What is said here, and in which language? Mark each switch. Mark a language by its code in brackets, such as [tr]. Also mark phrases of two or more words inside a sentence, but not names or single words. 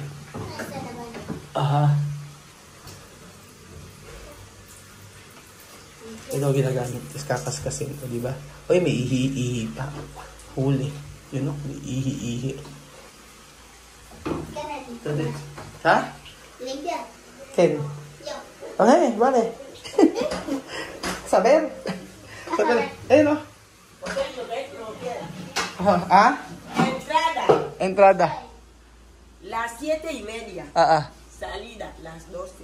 [tl] Aha. Ito ginagamit. Tapos kakaskasin ko, di ba? Uy, may ihi-ihi pa. Huli. Yun o, may ihi-ihi. Ito din. Ha? [es] Limpia. Ken? Yo. Okay, vale. Saber. [tl] Ayun o. [es] Entrada. Las 7:30. Salida, las 12.